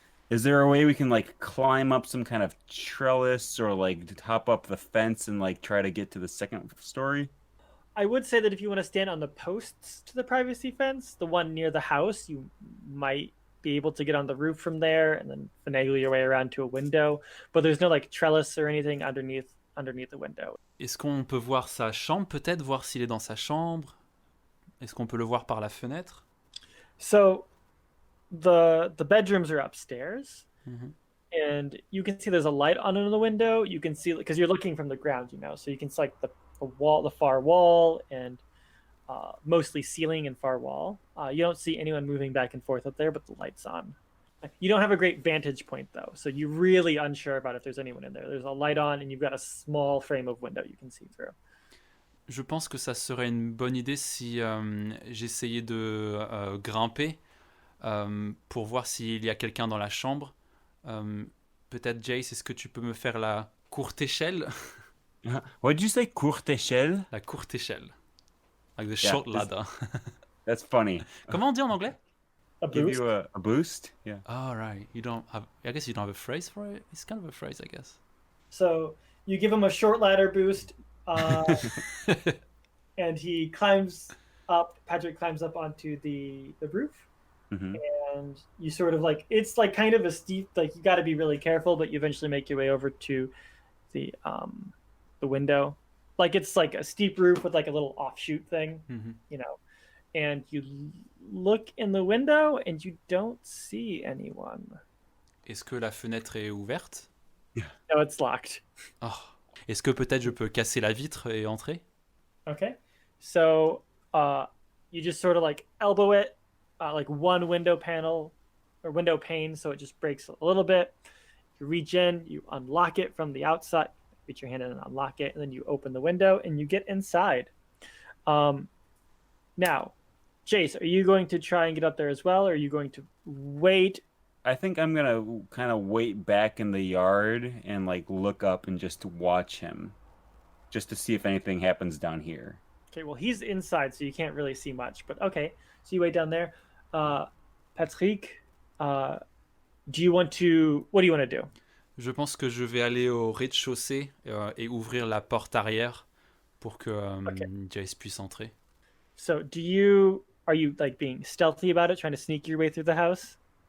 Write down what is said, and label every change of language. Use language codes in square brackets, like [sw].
[en] Is there a way we can like climb up some kind of trellis or like hop up the fence and like try to get to the second story? I would say that if you want to stand on the posts to the privacy fence, the one near the house, you might be able to get on the roof from there and then finagle your way around to a window. But there's no like trellis or anything underneath the window. [fr] Est-ce qu'on peut voir sa chambre, peut-être, voir s'il est dans sa chambre? Est-ce qu'on peut le voir par la fenêtre? [en] So the bedrooms are upstairs, and you can see there's a light on in the window. You can see because you're looking from the ground, so you can see like the far wall, and mostly ceiling and far wall. You don't see anyone moving back and forth up there, but the light's on. You don't have a great vantage point though, so you're really unsure about if there's anyone in there. There's a light on, and you've got a small frame of window you can see through. [fr] Je pense que ça serait une bonne idée si j'essayais de grimper pour voir s'il y a quelqu'un dans la chambre. Peut-être Jace, est-ce que tu peux me faire la courte échelle? [en] What did you say? Courte échelle? [fr] La courte échelle. [en] Like the short ladder. That's funny. [fr] Comment on dit en anglais? [en] A Give boost? you a boost? Yeah. Oh, right. I guess you don't have a phrase for it. It's kind of a phrase, I guess. So you give him a short ladder boost, and he climbs up. Patrick climbs up onto the roof, and you sort of like it's like kind of a steep. Like you got to be really careful, but you eventually make your way over to the window. Like it's like a steep roof with like a little offshoot thing, and you look in the window and you don't see anyone. [fr] Est-ce que la fenêtre est ouverte? [en] No, it's locked. Oh. [fr] Est-ce que peut-être je peux casser la vitre et entrer? [en] Okay. So you just sort of like elbow it, like one window panel or window pane, so it just breaks a little bit. You reach in, you unlock it from the outside, reach your hand in and unlock it, and then you open the window and you get inside. Now, Jace, are you going to try and get up there as well, or are you going to wait? I think I'm gonna kind of wait back in the yard and like look up and just watch him, just to see if anything happens down here. Okay, well he's inside, so you can't really see much. But okay, so you wait down there. Patrick, what do you want to do? [fr] Je pense que je vais aller au rez-de-chaussée et ouvrir la porte arrière pour que Jace puisse entrer. [en] So are you like being stealthy about it, trying to sneak your way through the house?